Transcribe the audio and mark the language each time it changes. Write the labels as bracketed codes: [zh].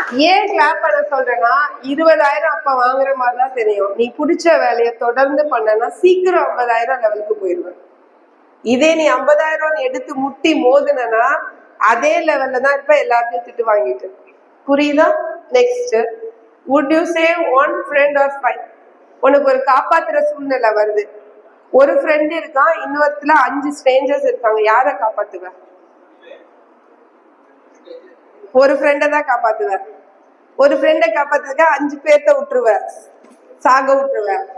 [ta] ஏன் கிளாப் பண்ண சொல்றேன்னா, 20,000 அப்ப வாங்குற மாதிரிதான் தெரியும். நீ பிடிச்ச வேலையை தொடர்ந்து பண்ணனா சீக்கிரம் 50,000 லெவலுக்கு போயிடுவேன். இதே நீ 50,000 எடுத்து முட்டி மோதுனா அதே லெவல்ல தான் இப்ப எல்லாத்தையும் திட்டு வாங்கிட்டு. புரியுதா? [en] Next, would you save one friend or 5? [ta] உனக்கு ஒரு காப்பாத்துற சூழ்நிலை வருது. ஒரு ஃப்ரெண்ட் இருக்கான், இன்னொருத்துல 5 ஸ்ட்ரேஞ்சர்ஸ் இருக்காங்க. யார காப்பாத்துவ? ஒரு ஃப்ரெண்ட தான் காப்பாத்துவ. ஒரு ஃப்ரெண்ட காப்பாத்துக்க 5 பேர்த்த விட்டுருவ, சாக விட்டுருவ.